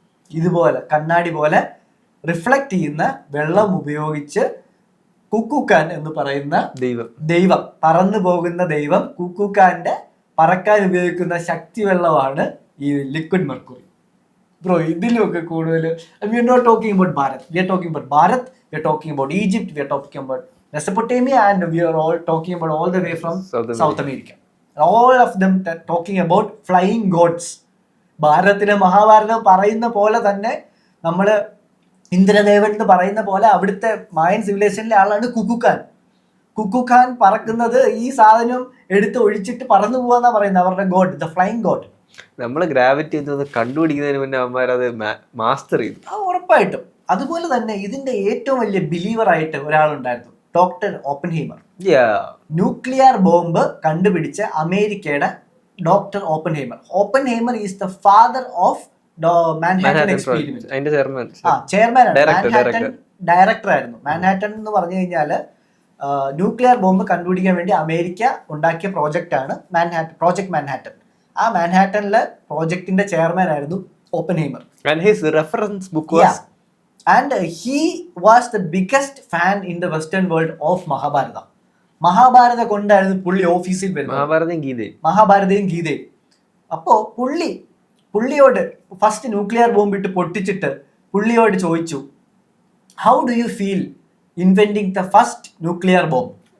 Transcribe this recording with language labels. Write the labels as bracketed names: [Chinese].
[Malayalam] ഇതുപോലെ കണ്ണാടി പോലെ റിഫ്ലക്ട് ചെയ്യുന്ന വെള്ളം ഉപയോഗിച്ച് കുക്കുക്കാൻ എന്ന് പറയുന്ന ദൈവം, പറന്നു പോകുന്ന ദൈവം, കുക്കുക്കാന്റെ പറക്കാൻ ഉപയോഗിക്കുന്ന ശക്തി വെള്ളമാണ് ഈ ലിക്വിഡ് മെർക്കുറി. ബ്രോ ഇതിലൊക്കെ കൂടുതൽ [English] We are not talking about Bharat, we are talking about Bharat, we are talking about Egypt, we are talking about Mesopotamia, and we are all talking about all the way from South America. All of them talking about flying gods. [Malayalam] ഭാരതത്തിലെ മഹാഭാരതം പറയുന്ന പോലെ തന്നെ നമ്മൾ ഇന്ദ്രദേവൻ എന്ന് പറയുന്ന പോലെ അവിടുത്തെ മായൻ സിവിലൈസേഷനിലെ ആളാണ് കുക്കുക്കാൻ. കുക്കുക്കാൻ പറക്കുന്നത് ഈ സാധനം എടുത്ത് ഒഴിച്ചിട്ട് പറന്നു പോവാന്നാ പറയുന്നത്, അവരുടെ ഗോഡ്, [English] The flying god. [Malayalam] നമ്മൾ ഗ്രാവിറ്റി കണ്ടുപിടിക്കുന്നതിന് മുന്നേ അവന്മാരത് മാസ്റ്റർ ചെയ്തു. ഉറപ്പായിട്ടും. അതുപോലെ തന്നെ ഇതിന്റെ ഏറ്റവും വലിയ ബിലീവർ ആയിട്ട് ഒരാളുണ്ടായിരുന്നു, ഡോക്ടർ ഓപ്പൻഹൈമർ. ന്യൂക്ലിയർ ബോംബ് കണ്ടുപിടിച്ച അമേരിക്കയുടെ doctor Oppenheimer. [English] Oppenheimer is the father of Manhattan experiment. [Malayalam] ചെയർമാനാണ്, ഡയറക്ടർ ആയിരുന്നു. മാൻഹാട്ടൻ എന്ന് പറഞ്ഞു കഴിഞ്ഞാല് ന്യൂക്ലിയർ ബോംബ് കണ്ടുപിടിക്കാൻ വേണ്ടി അമേരിക്ക ഉണ്ടാക്കിയ പ്രോജക്റ്റ് ആണ് പ്രോജക്ട് മാൻഹാട്ടൻ. ആ മാൻഹാട്ടനിലെ പ്രോജക്റ്റിന്റെ ചെയർമാൻ ആയിരുന്നു Oppenheimer. [English] And his reference book was and he was the biggest fan in the western world of Mahabharata. [Malayalam] Mahabharata കൊണ്ടായിരുന്നു പുള്ളി ഓഫീസിൽ വരുന്നത്, മഹാഭാരതയും ഗീതയും. അപ്പോ പുള്ളിയോട് ഫസ്റ്റ് ന്യൂക്ലിയർ ബോംബ് ഇട്ട് പൊട്ടിച്ചിട്ട് പുള്ളിയോട് ചോദിച്ചു, [English] How do you feel inventing the first nuclear bomb?